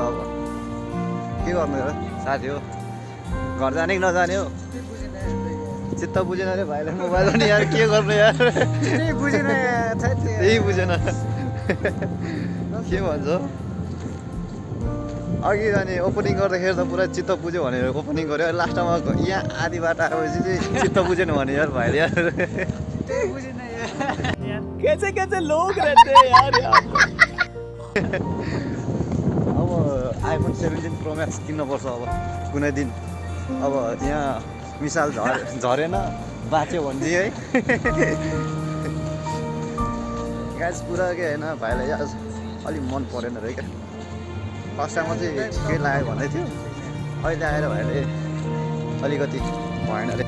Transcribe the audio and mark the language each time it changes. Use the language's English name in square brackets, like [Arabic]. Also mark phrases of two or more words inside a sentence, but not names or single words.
[Nepali] अब के गर्नु र साथी हो, घर जाने कि नजाने हो चित्त बुझेन अरे भाइलाई मोबाइल पनि यार के गर्नु यार, त्यही बुझेन के भन्छ। अघि जाने ओपनिङ गर्दाखेरि त पुरा चित्त बुझ्यो भनेर ओपनिङ गऱ्यो, लास्टमा यहाँ आधी बाटो आएपछि चाहिँ चित्त बुझेन भने यार भाइले यार [Hindi] कैसे कैसे लोग रहते हैं यार यहाँ पे। [Nepali] अब आइफोन 17 प्रो म्याक्स किन्नुपर्छ अब कुनै दिन। अब यहाँ मिसाल झरेन बाँच्यो भने चाहिँ है ग्यास पुरा के होइन। भाइलाई आज अलिक मन परेन रहेछ क्या। फर्स्टमा चाहिँ ठिकै लाग्यो भन्दै थियो, अहिले आएर भाइले अलिकति भएन अरे।